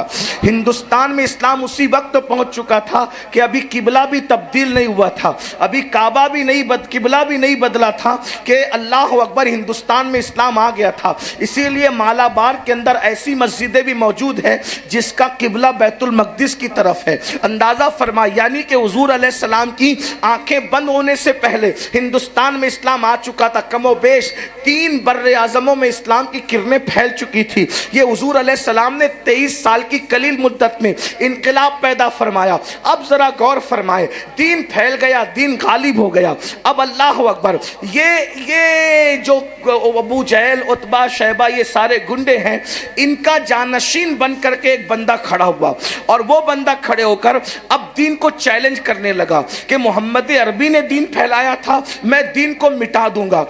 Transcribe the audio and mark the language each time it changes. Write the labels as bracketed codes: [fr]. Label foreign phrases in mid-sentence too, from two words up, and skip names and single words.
[ur] ہندوستان میں اسلام اسی وقت پہنچ چکا تھا کہ ابھی قبلہ بھی تبدیل نہیں ہوا تھا, ابھی کعبہ بھی نہیں قبلہ بھی نہیں بدلا تھا کہ [ar] اللہ اکبر [ur] ہندوستان میں اسلام آ گیا تھا. اسی لیے مالابار کے اندر ایسی مسجدیں بھی موجود ہیں جس کا قبلہ بیت المقدس کی طرف ہے. اندازہ فرما, یعنی کہ حضور [ar] علیہ السلام [ur] کی آنکھیں بند ہونے سے پہلے ہندوستان میں اسلام آ چکا تھا. کم و بیش 3 بر اعظموں میں اسلام کی کرنیں پھیل چکی تھی. یہ حضور [ar] علیہ السلام [ur] نے 23 سال کی قلیل مدت میں انقلاب پیدا فرمایا. اب ذرا غور فرمائے, دین پھیل گیا, دین غالب ہو گیا. اب [ar] اللہ اکبر, [ur] یہ جو ابو جہل, عتبہ, شیبہ, یہ سارے گنڈے ہیں, ان کا جانشین بن کر کے ایک بندہ کھڑا ہوا اور وہ بندہ کھڑے ہو کر اب دین کو چیلنج کرنے لگا کہ محمد عربی نے دین پھیلایا تھا, میں دین کو مٹا دوں گا.